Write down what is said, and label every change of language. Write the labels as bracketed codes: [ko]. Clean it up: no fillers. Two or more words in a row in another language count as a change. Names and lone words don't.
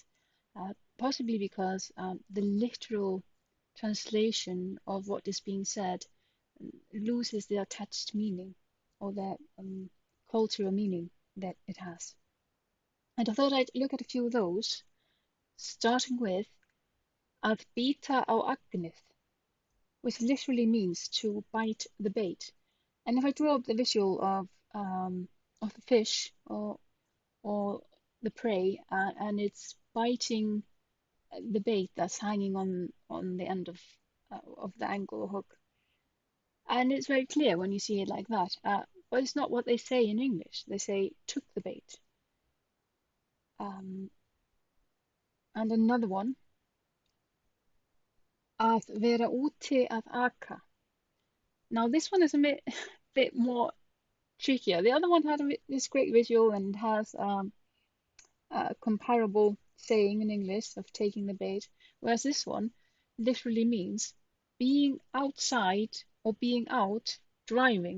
[en] Possibly because the literal translation of what is being said loses the attached meaning or the cultural meaning that it has. And I thought I'd look at a few of those, starting with [is] að bíta á agnið, [en] which literally means to bite the bait. And if I draw up the visual of the fish or the prey, and it's biting the bait that's hanging on the end of the angle or hook, and it's very clear when you see it like that. But it's not what they say in English. They say took the bait. Um, and another one, [is] að vera úti að aka. [en] Now this one is a bit more trickier. The other one had this great visual and has a comparable saying in English of taking the bait, whereas this one literally means being outside or being out driving.